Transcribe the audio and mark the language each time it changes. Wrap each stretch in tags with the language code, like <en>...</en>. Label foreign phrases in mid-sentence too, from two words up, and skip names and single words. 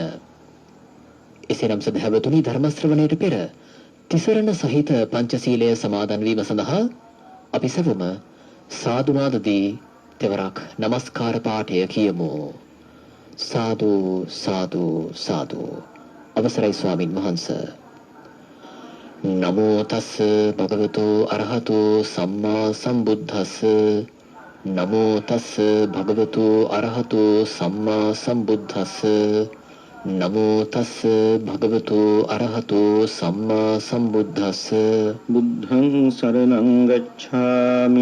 <si>එසේනම් සදහැවතුනි, ධර්ම ශ්‍රවණයට පෙර තිසරණ සහිත පංචශීලය සමාදන් වීම සඳහා අපි සැවොම සාදුනාදදී තෙවරක් নমස්කාර පාඨය කියමු.</si> <pi>සාදු සාදු සාදු.</pi> <si>අවසරයි ස්වාමින් වහන්සේ.</si> <pi>නමෝ තස් භගවතු අරහතු සම්මා සම්බුද්දස්ස. නමෝ තස් භගවතු අරහතු සම්මා සම්බුද්දස්ස. නමෝ තස් භගවතු අරහතු සම්මා සම්බුද්දස්ස. බුද්ධං සරණං ගච්ඡාමි.</pi>